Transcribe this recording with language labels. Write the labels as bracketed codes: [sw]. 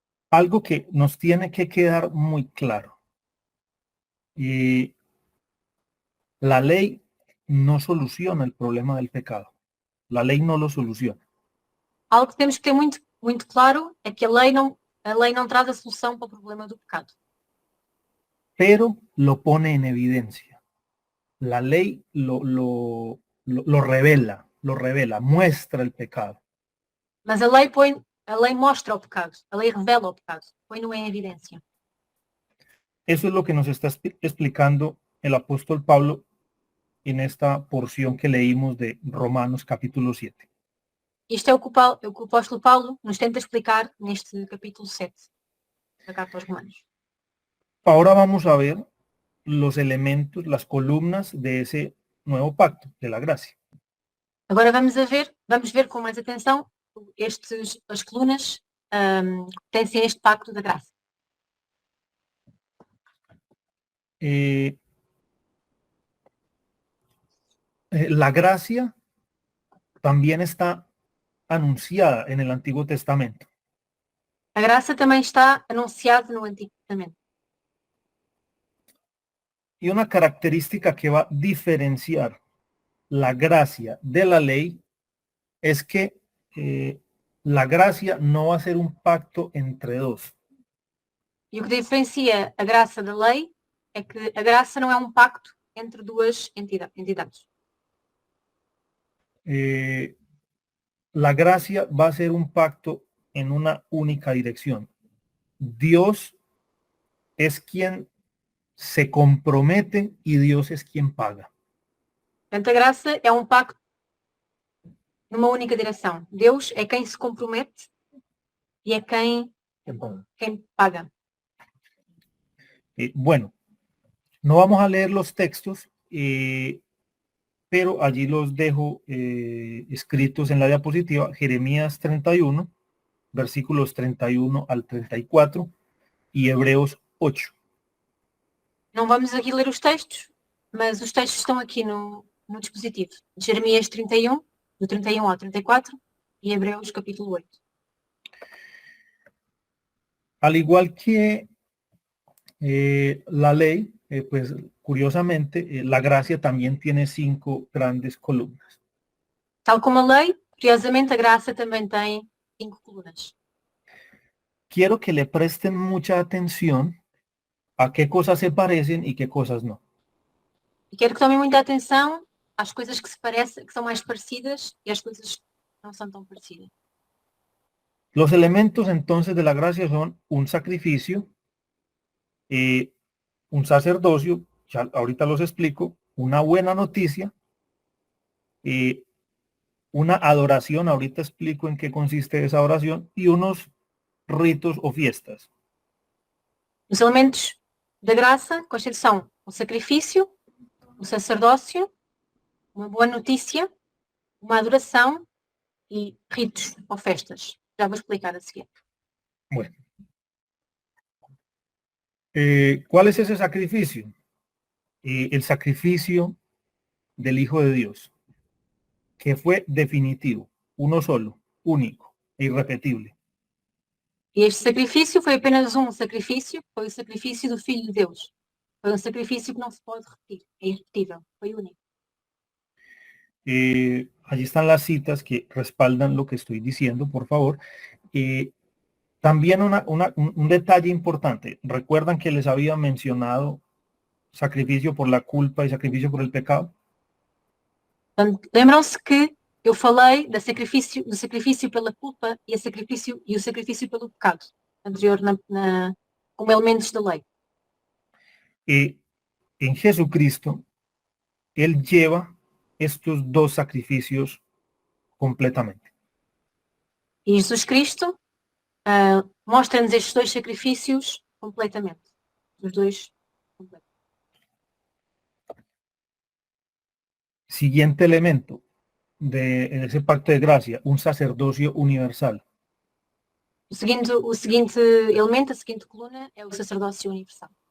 [es] Algo que nos tiene que quedar muy claro. Y la ley no soluciona el problema del pecado. La ley no lo soluciona. [pt] Algo que temos que ter muito claro é que a lei não traz a solução para o problema do pecado. [es] Pero lo pone en evidencia. La ley lo revela, muestra el pecado. [pt] Mas a lei mostra o pecado, a lei revela o pecado, põe-no em evidência. [es] Eso es lo que nos está explicando el apóstol Pablo en esta porción que leímos de Romanos capítulo 7. [pt] Isto é o que o apóstolo Paulo nos tenta explicar neste capítulo 7 da carta aos Romanos. [es] Ahora vamos a ver los elementos, las columnas de ese nuevo pacto, de la gracia. [pt] Agora vamos ver com mais atenção as colunas que pertencem a este pacto da graça. [es] La gracia también está anunciada en el Antiguo Testamento. [pt] A graça também está anunciada no Antigo Testamento. [es] Y una característica que va a diferenciar la gracia de la ley es que la gracia no va a ser un pacto entre dos. [pt] E o que diferencia a graça da lei é que a graça não é um pacto entre duas entidades. [es] la gracia va a ser un pacto en una única dirección. Dios es quien se compromete y Dios es quien paga. [pt] Portanto, a graça é um pacto numa única direção. Deus é quem se compromete e é quem paga. [es] Bueno, no vamos a leer los textos, pero allí los dejo escritos en la diapositiva. Jeremías 31, versículos 31 al 34 y Hebreos 8. [pt] Não vamos aqui ler os textos, mas os textos estão aqui no dispositivo. Jeremias 31, do 31 ao 34 e Hebreus capítulo 8. [es] Al igual que la ley, pues curiosamente, la gracia también tiene 5 grandes columnas. [pt] Tal como a lei, curiosamente a graça também tem 5 colunas. [es] Quiero que le presten mucha atención a qué cosas se parecen y qué cosas no. [pt] E quero que tomem muita atenção às coisas que se parecem, que são mais parecidas e às coisas que não são tão parecidas. [es] Los elementos entonces de la gracia son un sacrificio, un sacerdocio, ya ahorita los explico, una buena noticia, una adoración, ahorita explico en qué consiste esa oración, y unos ritos o fiestas. [pt] Os elementos da graça, quais são? O sacrifício, o sacerdócio, uma boa notícia, uma adoração e ritos ou festas. Já vou explicar a seguir. [es] Bueno. ¿Cuál es ese sacrificio? El sacrificio del Hijo de Dios, que fue definitivo, uno solo, único e irrepetible. [pt] E este sacrifício foi apenas um sacrifício, foi o sacrifício do Filho de Deus. Foi um sacrifício que não se pode repetir, é irrepetível, foi único. [es] Allí están las citas que respaldan lo que estoy diciendo, por favor. También un detalle importante. ¿Recuerdan que les había mencionado sacrificio por la culpa y sacrificio por el pecado? [pt] Lembram-se que eu falei do sacrifício pela culpa e o sacrifício pelo pecado, anterior como elementos da lei. [es] En Jesucristo, Él lleva estos 2 sacrificios completamente. [pt] E Jesus Cristo mostra-nos estes 2 sacrifícios completamente. Os 2 completamente. [es] Siguiente elemento en ese pacto de gracia, un sacerdocio universal. [pt] O seguinte elemento, a seguinte coluna, é o sacerdócio universal.